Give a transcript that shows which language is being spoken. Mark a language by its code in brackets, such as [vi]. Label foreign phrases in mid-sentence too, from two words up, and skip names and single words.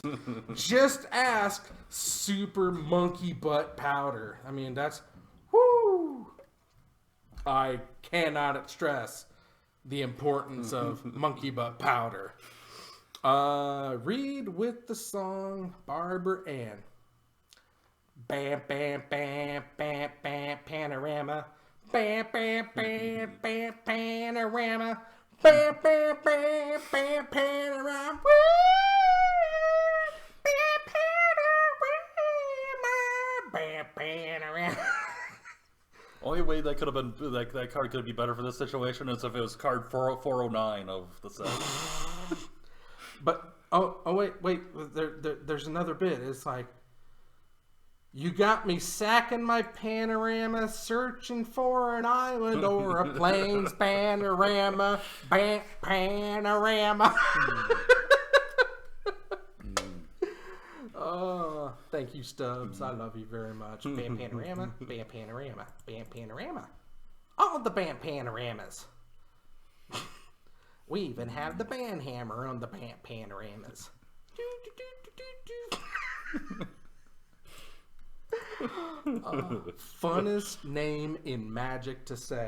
[en] Just ask Super Monkey Butt Powder. I mean, that's... whoo! I cannot stress the importance of monkey butt powder. Read with the song Barbara Ann. Bam, bam, bam, bam, bam, panorama. Bam, bam, bam, bam, panorama. Bam, bam, bam, bam, panorama. Woo! Bam, panorama. Bam, panorama. Only way that could have been that card could be better for this situation is if it was card 409 of the set. But wait, there's another bit. It's like, you got me sacking my panorama, searching for an island or a plains panorama, panorama. Oh, thank you, Stubbs. I love you very much. Bam panorama, bam panorama, bam panorama. All the bam panoramas. We even have the band hammer on the bam panoramas. Funnest name in Magic to say.